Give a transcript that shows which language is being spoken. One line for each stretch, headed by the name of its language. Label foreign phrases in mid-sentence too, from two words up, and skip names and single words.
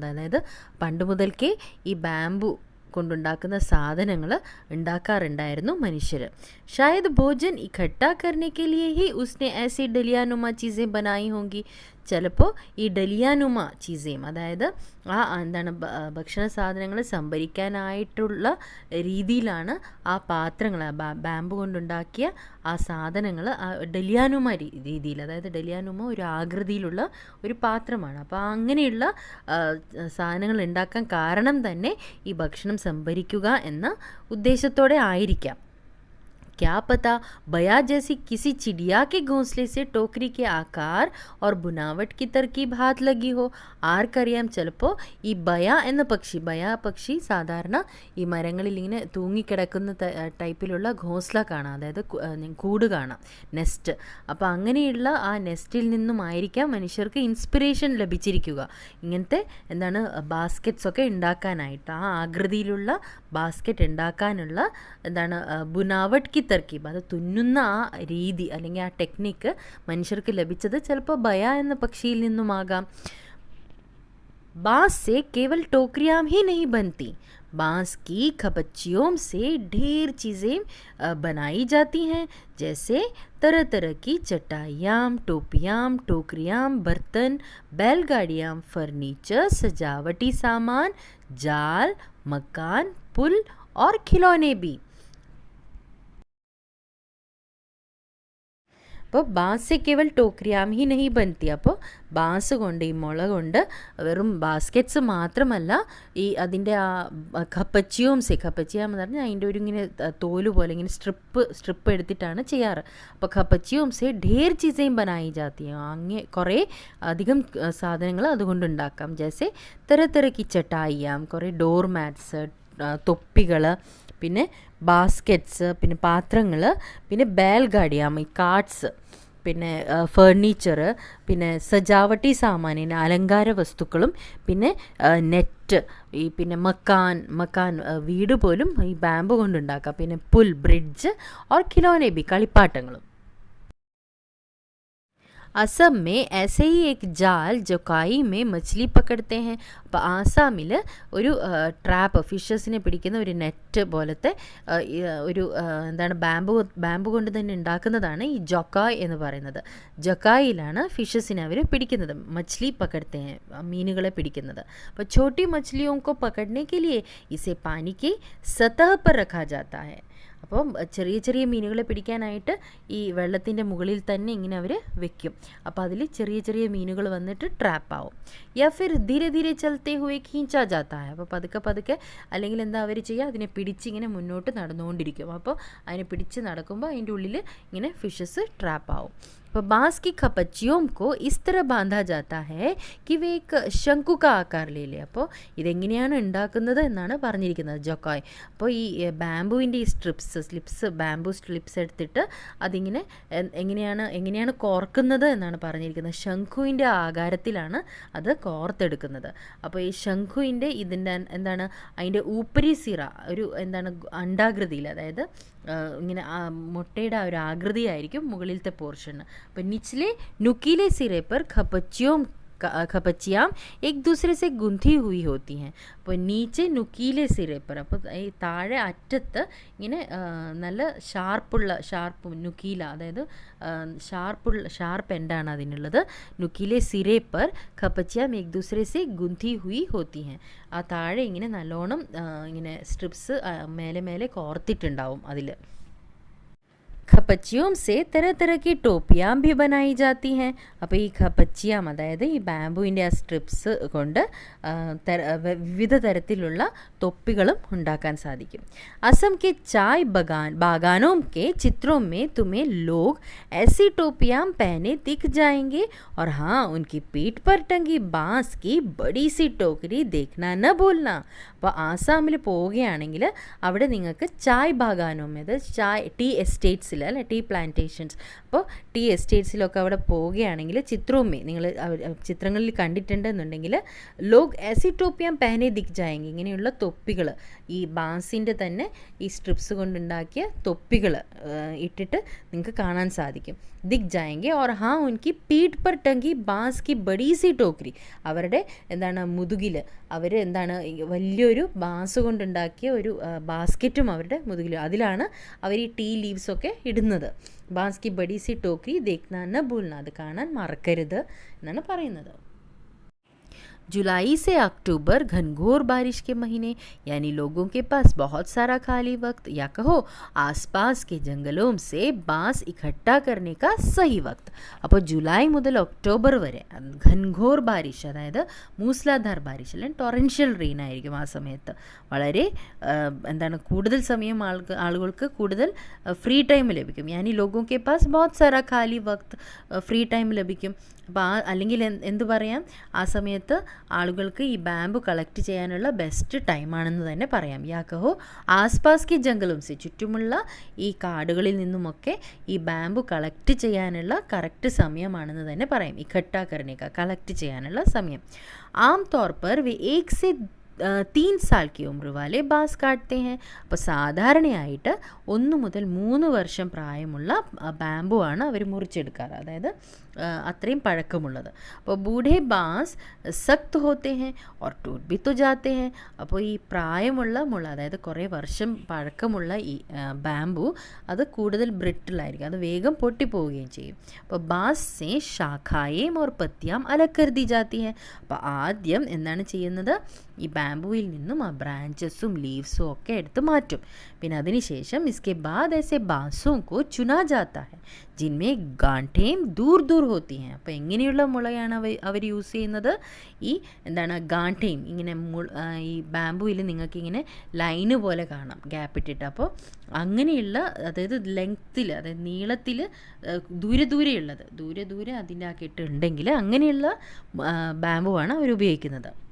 Malayalam: അതായത് പണ്ട് മുതൽക്കേ ഈ ബാമ്പു കൊണ്ടുണ്ടാക്കുന്ന സാധനങ്ങൾ ഉണ്ടാക്കാറുണ്ടായിരുന്നു മനുഷ്യർ.
Hindi: शायद भोजन इकट्ठा करने के लिए ही उसने ऐसी डलियानुमा चीज़ें बनाई होंगी.
Malayalam: ചിലപ്പോൾ ഈ ഡലിയാനുമ ചീസയും അതായത് ആ എന്താണ് ഭക്ഷണ സാധനങ്ങൾ സംഭരിക്കാനായിട്ടുള്ള രീതിയിലാണ് ആ പാത്രങ്ങൾ ബാമ്പു കൊണ്ടുണ്ടാക്കിയ ആ സാധനങ്ങൾ ഡലിയാനുമ രീതിയിൽ അതായത് ഡലിയാനുമ ഒരു ആകൃതിയിലുള്ള ഒരു പാത്രമാണ്. അപ്പോൾ അങ്ങനെയുള്ള സാധനങ്ങൾ ഉണ്ടാക്കാൻ കാരണം തന്നെ ഈ ഭക്ഷണം സംഭരിക്കുക എന്ന ഉദ്ദേശത്തോടെ ആയിരിക്കാം.
Hindi: क्या पता बया जैसी किसी चिड़िया के घोंसले से टोकरी के आकार और बुनावट की तरकीब हाथ लगी हो.
Malayalam: ആർക്കറിയാം ചിലപ്പോൾ ഈ ബയ പക്ഷി സാധാരണ ഈ മരങ്ങളിൽ ഇങ്ങനെ തൂങ്ങിക്കിടക്കുന്ന ടൈപ്പിലുള്ള ഘോസ്ല കാണാം, അതായത് കൂട് കാണാം, നെസ്റ്റ്. അപ്പോൾ അങ്ങനെയുള്ള ആ നെസ്റ്റിൽ നിന്നുമായിരിക്കാം മനുഷ്യർക്ക് ഇൻസ്പിറേഷൻ ലഭിച്ചിരിക്കുക ഇങ്ങനത്തെ എന്താണ് ബാസ്ക്കറ്റ്സൊക്കെ ഉണ്ടാക്കാനായിട്ട്. ആ ആകൃതിയിലുള്ള ബാസ്ക്കറ്റ് ഉണ്ടാക്കാനുള്ള എന്താണ്
Hindi: बुनावट की तरकीब,
Malayalam: അത് തുന്നുന്ന ആ രീതി അല്ലെങ്കിൽ ആ ടെക്നിക്ക് മനുഷ്യർക്ക് ലഭിച്ചത് ചിലപ്പോൾ ബയ എന്ന പക്ഷിയിൽ നിന്നുമാകാം.
Hindi: बांस से केवल टोकरियाँ ही नहीं बनती, बांस की खपच्चियों से ढेर चीज़ें बनाई जाती हैं, जैसे तरह तरह की चटाइयाँ, टोपियाँ, टोकरियाँ, बर्तन, बैलगाड़ियाँ, फर्नीचर, सजावटी सामान, जाल, मकान, पुल और खिलौने भी. അപ്പോൾ बांस केवल टोकरियाँ ही नहीं बनती.
Malayalam: അപ്പോൾ ബാൻസ് കൊണ്ട് ഈ മുള കൊണ്ട് വെറും ബാസ്ക്കറ്റ്സ് മാത്രമല്ല ഈ അതിൻ്റെ ആ ഖപ്പച്ചിയാന്ന് പറഞ്ഞാൽ അതിൻ്റെ ഒരു ഇങ്ങനെ തോല് പോലെ ഇങ്ങനെ സ്ട്രിപ്പ് എടുത്തിട്ടാണ് ചെയ്യാറ്. അപ്പോൾ
Hindi: खपच्चियोंसे ढेर चीज़ें बनाई जाती,
Malayalam: അങ്ങനെ കുറേ അധികം സാധനങ്ങൾ അതുകൊണ്ടുണ്ടാക്കാം.
Hindi: ജैसे तरह तरह की चटाइयाँ,
Malayalam: കുറേ ഡോർ മാറ്റ്സ്, തൊപ്പികൾ, പിന്നെ ബാസ്ക്കറ്റ്സ്, പിന്നെ പാത്രങ്ങൾ, പിന്നെ ബേൽഗാഡിയാം ഈ കാർട്ട്സ്, പിന്നെ ഫർണിച്ചർ, പിന്നെ സജാവട്ടി സാമാനിന് അലങ്കാര വസ്തുക്കളും, പിന്നെ നെറ്റ്, ഈ പിന്നെ മക്കാൻ വീട് പോലും ഈ ബാമ്പു കൊണ്ടുണ്ടാക്കാം, പിന്നെ പുൽ, ബ്രിഡ്ജ്
Hindi: और खिलौने भी
Malayalam: കളിപ്പാട്ടങ്ങളും.
Hindi: असम में ऐसे ही एक जाल ജൊക്കായി में मछली पकड़ते हैं.
Malayalam: അപ്പോൾ ആസാമിൽ ഒരു ട്രാപ്പ്, ഫിഷസിനെ പിടിക്കുന്ന ഒരു നെറ്റ് പോലത്തെ ഒരു എന്താണ് ബാമ്പു കൊണ്ട് തന്നെ ഉണ്ടാക്കുന്നതാണ് ഈ ജൊക്കായ് എന്ന് പറയുന്നത്. ജൊക്കായിലാണ് ഫിഷസിനെ അവർ പിടിക്കുന്നത്,
Hindi: मछली पकड़ते
Malayalam: മീനുകളെ പിടിക്കുന്നത്.
Hindi: അപ്പോൾ छोटी मछलियों को पकड़ने के लिए इसे पानी की सतह पर रखा जाता है.
Malayalam: അപ്പം ചെറിയ ചെറിയ മീനുകളെ പിടിക്കാനായിട്ട് ഈ വെള്ളത്തിൻ്റെ മുകളിൽ തന്നെ ഇങ്ങനെ അവർ വെക്കും. അപ്പോൾ അതിൽ ചെറിയ ചെറിയ മീനുകൾ വന്നിട്ട് ട്രാപ്പാവും.
Hindi: या फिर धीरे धीरे चलते हुए खींचा जाता है.
Malayalam: അപ്പോൾ പതുക്കെ അല്ലെങ്കിൽ എന്താ അവർ ചെയ്യുക, അതിനെ പിടിച്ചിങ്ങനെ മുന്നോട്ട് നടന്നുകൊണ്ടിരിക്കും. അപ്പോൾ അതിനെ പിടിച്ച് നടക്കുമ്പോൾ അതിൻ്റെ ഉള്ളിൽ ഇങ്ങനെ ഫിഷസ് ട്രാപ്പാവും.
Hindi: അപ്പോൾ बांस की खपച്ചിयों को इस तरह बांधा जाता है कि वे एक ശംഖു का आकार ले ले.
Malayalam: അപ്പോൾ ഇതെങ്ങനെയാണ് ഉണ്ടാക്കുന്നത് എന്നാണ് പറഞ്ഞിരിക്കുന്നത് ജോക്കോയ്. അപ്പോൾ ഈ ബാംബുവിൻ്റെ ഈ സ്ട്രിപ്സ് ബാംബു സ്ട്രിപ്സ് എടുത്തിട്ട് അതിങ്ങനെ എങ്ങനെയാണ് കോർക്കുന്നത് എന്നാണ് പറഞ്ഞിരിക്കുന്നത്. ശംഖുവിൻ്റെ ആകാരത്തിലാണ് അത് കോർത്തെടുക്കുന്നത്. അപ്പോൾ ഈ ശംഖുവിൻ്റെ ഇതിൻ്റെ എന്താണ് അതിൻ്റെ
Hindi: ऊपरी सिरा
Malayalam: ഒരു എന്താണ് അണ്ഡാകൃതിയിൽ, അതായത് ഇങ്ങനെ മുട്ടയുടെ ആ ഒരു ആകൃതിയായിരിക്കും മുകളിലത്തെ പോർഷൻ.
Hindi: അപ്പോൾ निचले नुकीले सिरे पर खपचियाँ एक दूसरे से गुंथी हुई होती हैं.
Malayalam: അപ്പോൾ
Hindi: नीचे नुकीले सिरे पर,
Malayalam: അപ്പോൾ ഈ താഴെ അറ്റത്ത് ഇങ്ങനെ നല്ല ഷാർപ്പ് നുക്കീല, അതായത് ഷാർപ്പ് എൻഡാണ് അതിനുള്ളത്.
Hindi: नुकीले सिरे पर खपचियाँ एक दूसरे से गुंथी हुई होती हैं.
Malayalam: ആ താഴെ ഇങ്ങനെ നല്ലോണം ഇങ്ങനെ സ്ട്രിപ്സ് മേലെ കോർത്തിട്ടുണ്ടാവും അതിൽ.
Hindi: खपचियों से तरह तरह की टोपियाँ भी बनाई जाती हैं.
Malayalam: അപ്പോൾ ഈ ഖപ്പച്ചിയാം അതായത് ഈ ബാംബുവിൻ്റെ ആ സ്ട്രിപ്സ് കൊണ്ട് വിവിധ തരത്തിലുള്ള തൊപ്പികളും ഉണ്ടാക്കാൻ സാധിക്കും.
Hindi: असम के चाय बागानों के चित्रों में तुम्हें लोग ऐसी टोपियाँ पहने दिख जाएंगे और हाँ, उनकी पीठ पर टंगी बांस की बड़ी सी टोकरी देखना न भूलना.
Malayalam: അപ്പോൾ ആസാമിൽ പോവുകയാണെങ്കിൽ അവിടെ നിങ്ങൾക്ക്
Hindi: चाय बागानों,
Malayalam: അതായത് ടീ എസ്റ്റേറ്റ്സിൽ അല്ലെ,
English: tea plantations,
Malayalam: അപ്പോൾ ടീ എസ്റ്റേറ്റ്സിലൊക്കെ അവിടെ പോവുകയാണെങ്കിൽ ചിത്രവുമേ നിങ്ങൾ ചിത്രങ്ങളിൽ കണ്ടിട്ടുണ്ടെന്നുണ്ടെങ്കിൽ
Hindi: लोग ऐसी टोपियाँ पहने दिख जाएंगे,
Malayalam: ഇങ്ങനെയുള്ള തൊപ്പികൾ, ഈ ബാൻസിൻ്റെ തന്നെ ഈ സ്ട്രിപ്സ് കൊണ്ടുണ്ടാക്കിയ തൊപ്പികൾ ഇട്ടിട്ട് നിങ്ങൾക്ക് കാണാൻ സാധിക്കും.
Hindi: दिख जाएंगे. और हाँ, उनकी पीठ पर टंगी बांस की बड़ी सी टोकरी,
Malayalam: അവരുടെ എന്താണ് മുതുകിൽ അവർ എന്താണ് വലിയൊരു ബാൻസ് കൊണ്ടുണ്ടാക്കിയ ഒരു ബാസ്ക്കറ്റും അവരുടെ മുതുകിൽ, അതിലാണ് അവർ ഈ ടീ ലീവ്സൊക്കെ ഇടുന്നത്.
Hindi: बांस की बड़ी सी टोकरी देखना न भूलना,
Malayalam: അത് കാണാൻ മറക്കരുത് എന്നാണ് പറയുന്നത്.
Hindi: जुलाई से अक्टूबर घनघोर बारिश के महीने, यानी लोगों के पास बहुत सारा खाली वक्त, या कहो आसपास के जंगलों से बांस इकट्ठा करने का सही वक्त.
Malayalam: അപ്പോൾ ജൂലൈ മുതൽ ഒക്ടോബർ വരെ
Hindi: घनघोर बारिश,
Malayalam: അതായത്
Hindi: मूसलाधार बारिश
Malayalam: അല്ലെങ്കിൽ
English: torrential rain
Malayalam: ആയിരിക്കും ആ സമയത്ത്. വളരെ എന്താണ് കൂടുതൽ സമയം ആളുകൾക്ക് കൂടുതൽ
English: free time
Malayalam: ലഭിക്കും.
Hindi: यानी लोगों के पास बहुत सारा खाली वक्त,
English: free time
Malayalam: ലഭിക്കും. അപ്പോൾ അല്ലെങ്കിൽ എന്ത് പറയാം, ആ സമയത്ത് ആളുകൾക്ക് ഈ ബാമ്പു കളക്ട് ചെയ്യാനുള്ള ബെസ്റ്റ് ടൈമാണെന്ന് തന്നെ പറയാം.
Hindi: या कहो आसपास की जंगलों से,
Malayalam: ചുറ്റുമുള്ള ഈ കാടുകളിൽ നിന്നുമൊക്കെ ഈ ബാമ്പു കളക്ട് ചെയ്യാനുള്ള കറക്റ്റ് സമയമാണെന്ന് തന്നെ പറയാം.
Hindi: इकट्ठा करने का,
Malayalam: കളക്ട് ചെയ്യാനുള്ള സമയം.
Hindi: आम तौर पर वे 1 से 3 साल की उम्र वाले बांस काटते हैं.
Malayalam: അപ്പോൾ സാധാരണയായിട്ട് 1 മുതൽ 3 വർഷം പ്രായമുള്ള ബാമ്പു ആണ് അവർ മുറിച്ചെടുക്കാറ്, അതായത് അത്രയും പഴക്കമുള്ളത്.
Hindi: അപ്പോൾ बूढ़े बांस सख्त होते हैं और टूट भी तो जाते हैं.
Malayalam: അപ്പോൾ ഈ പ്രായമുള്ള മുള, അതായത് കുറേ വർഷം പഴക്കമുള്ള ഈ ബാമ്പു അത് കൂടുതൽ ബ്രിട്ടിലായിരിക്കും, അത് വേഗം പൊട്ടിപ്പോവുകയും ചെയ്യും.
Hindi: അപ്പോൾ बांस से शाखाएँ और पत्तियाँ अलग कर दी जाती हैं.
Malayalam: അപ്പോൾ ആദ്യം എന്താണ് ചെയ്യുന്നത്, ഈ ബാമ്പുവിൽ നിന്നും ആ ബ്രാഞ്ചസും ലീവ്സും ഒക്കെ എടുത്ത് മാറ്റും. പിന്നെ അതിനുശേഷം
Hindi: इसके बाद ऐसे बांसों को चुना जाता है जिनमें गांठें दूर दूर होती हैं.
Malayalam: അപ്പോൾ എങ്ങനെയുള്ള മുളയാണ് അവർ യൂസ് ചെയ്യുന്നത്, ഈ എന്താണ് ഗാംഠേം, ഇങ്ങനെ ഈ ബാമ്പുവിൽ നിങ്ങൾക്ക് ഇങ്ങനെ ലൈന് പോലെ കാണാം ഗ്യാപ്പ് ഇട്ടിട്ട്. അപ്പോൾ അങ്ങനെയുള്ള, അതായത് ലെങ്ത്തിൽ, അതായത് നീളത്തിൽ ദൂരെയുള്ളത് ദൂരെ അതിൻ്റെ ആക്കിയിട്ടുണ്ടെങ്കിൽ അങ്ങനെയുള്ള ബാമ്പുവാണ് അവർ ഉപയോഗിക്കുന്നത്.